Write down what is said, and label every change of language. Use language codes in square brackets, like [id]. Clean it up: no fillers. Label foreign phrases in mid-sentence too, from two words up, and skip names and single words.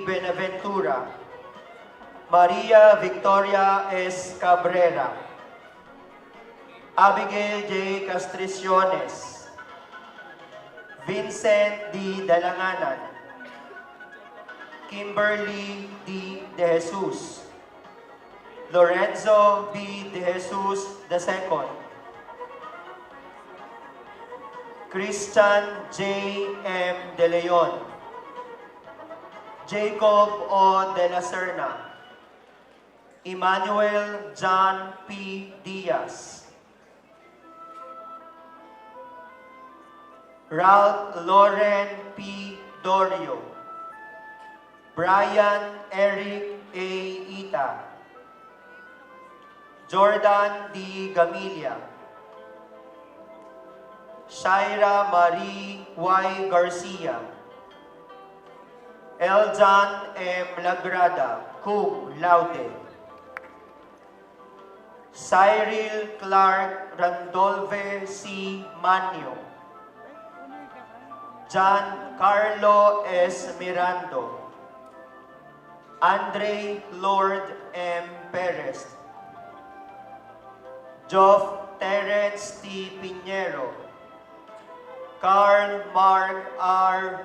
[en] Benaventura, Maria Victoria S. Cabrera, Abigail J. Castriciones, Vincent D. Dalanganan, Kimberly D. De Jesus, Lorenzo B. De Jesus II, Christian J. M. De Leon, Jacob O. De la Serna, Emmanuel John P. Diaz, Ralph Lauren P. Dorio, Brian Eric A. Ita, Jordan D. Gamilia, Shaira Marie Y. Garcia, Eljan M. Lagrada, [la] cum laude, [en] Cyril Clark Randolphe C. Manio, John Carlo S. Mirando, Andre Lord M. Perez, Geoff Terence T. Pinheiro, Carl Mark R.